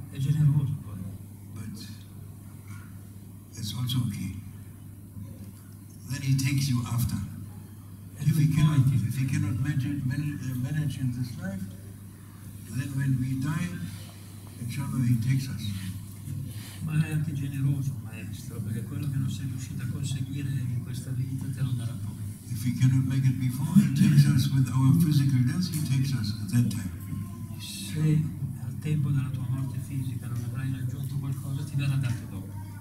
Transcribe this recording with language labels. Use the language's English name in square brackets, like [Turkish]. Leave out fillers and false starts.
[Italian] è generoso poi. [English] But it's also okay. Then he takes you after. If he cannot manage in this life, then when we die, inshallah, he takes us. [Italian] Ma è anche generoso, maestro, perché quello che non sei riuscito a conseguire in questa vita te lo darà poi. [English] If he cannot make it before, he takes us with our physical death, he takes us at that time. [Italian] Se al tempo della tua morte fisica non avrai raggiunto qualcosa, ti verrà dato dopo.